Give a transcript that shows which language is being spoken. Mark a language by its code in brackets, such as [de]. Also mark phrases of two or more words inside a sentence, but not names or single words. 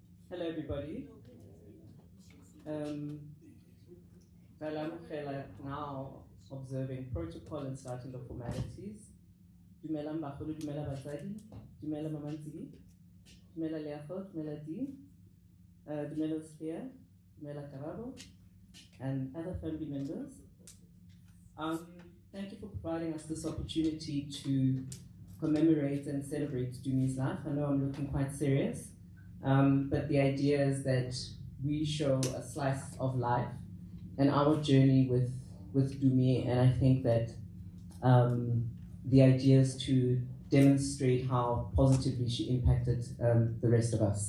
[en] Hello, everybody. Now observing protocol and starting the formalities. [tn] Dumela Mbakolo, Dumela Basadi, Dumela Mamantigi, Dumela Leafo, Dumela Dean, Dumela Sphere, Dumela Karabo, [en] and other family members. Thank you for providing us this opportunity to commemorate and celebrate Dumi's life. I know I'm looking quite serious, but the idea is that we show a slice of life and our journey with Dumi, and I think that the idea is to demonstrate how positively she impacted the rest of us.